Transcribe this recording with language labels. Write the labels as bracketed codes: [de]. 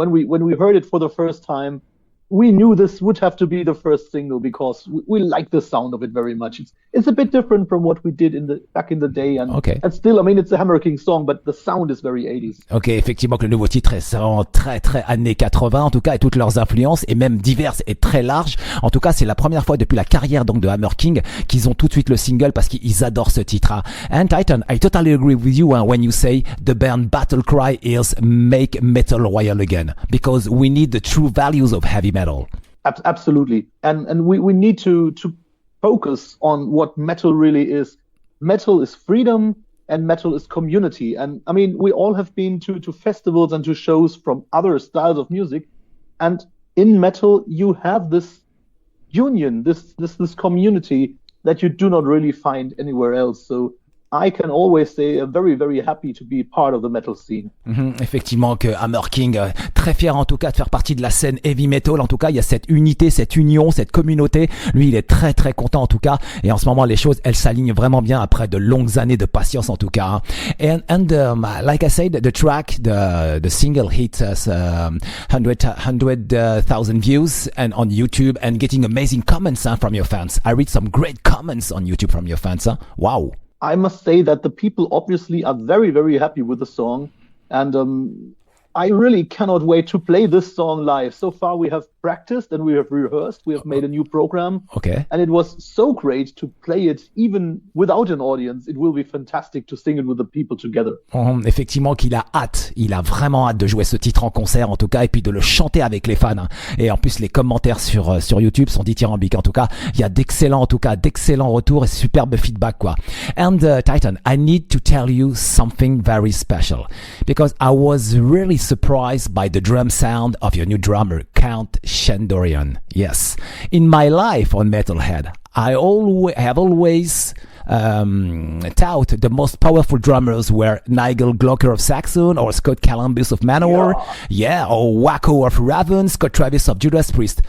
[en] When we heard it for the first time, we knew this would have to be the first single because we like the sound of it very much. It's a bit different from what we did back in the day, and still, I mean, it's a Hammer King song, but the sound is very 80s. [fr] Ok, effectivement que le nouveau titre est vraiment très très années 80 en tout cas, et toutes leurs influences et même diverses et très larges. En tout cas, c'est la première fois depuis la carrière donc de Hammer King qu'ils ont tout de suite le single parce qu'ils adorent ce titre. Hein. [en] And Titan, I totally agree with you when you say the band battle cry is make metal royal again because we need the true values of heavy metal. Absolutely, and we need to focus on what metal really is. Metal is freedom, and metal is community. And I mean, we all have been to festivals and to shows from other styles of music, and in metal you have this union, this community that you do not really find anywhere else. So I can always say I'm very, very happy to be part of the metal scene. [fr] Effectivement que Hammer King, très fier en tout cas de faire partie de la scène heavy metal. En tout cas, il y a cette unité, cette union, cette communauté. Lui, il est très, très content en tout cas. Et en ce moment, les choses, elles s'alignent vraiment bien après de longues années de patience en tout cas. [en] And like I said, the track, the single hit us 100,000 views and on YouTube and getting amazing comments from your fans. I read some great comments on YouTube from your fans. Wow. I must say that the people obviously are very, very happy with the song. And I really cannot wait to play this song live. So far we have practiced and we have rehearsed. We have made a new program. Okay. And it was so great to play it even without an audience. It will be fantastic to sing it with the people together. [fr] Effectivement qu'il a hâte. Il a vraiment hâte de jouer ce titre en concert en tout cas et puis de le chanter avec les fans. Hein. Et en plus les commentaires sur YouTube sont dithyrambiques. En tout cas, il y a d'excellents retours et superbe feedback quoi. [en] And Titan, I need to tell you something very special because I was really surprised by the drum sound of your new drummer, Count Shandorian. Yes. In my life on Metalhead, I have always thought the most powerful drummers were Nigel Glocker of Saxon or Scott Columbus of Manowar, or Wacko of Raven, Scott Travis of Judas Priest.